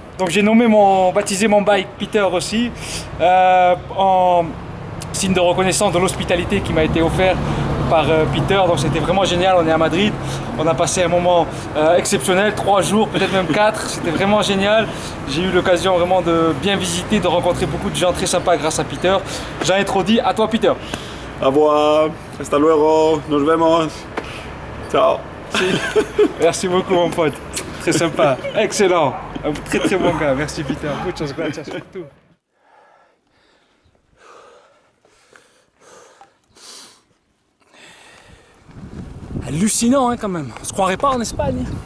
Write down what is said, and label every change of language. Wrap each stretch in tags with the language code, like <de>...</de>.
<fr>Donc j'ai baptisé mon bike Peter aussi, en signe de reconnaissance de l'hospitalité qui m'a été offert par Peter. Donc c'était vraiment génial, on est à Madrid, on a passé un moment exceptionnel, 3 jours, peut-être même 4, c'était vraiment génial. J'ai eu l'occasion vraiment de bien visiter, de rencontrer beaucoup de gens très sympas grâce à Peter. J'en ai trop dit, à toi Peter. Au revoir,</fr> <es>hasta luego, nos vemos.</es> <fr>Ciao. Merci beaucoup mon pote, très sympa, excellent, un très très bon gars, merci Peter,</fr> <es>muchas gracias</es> <fr>pour tout. Hallucinant hein, quand même, on se croirait pas en Espagne.</fr>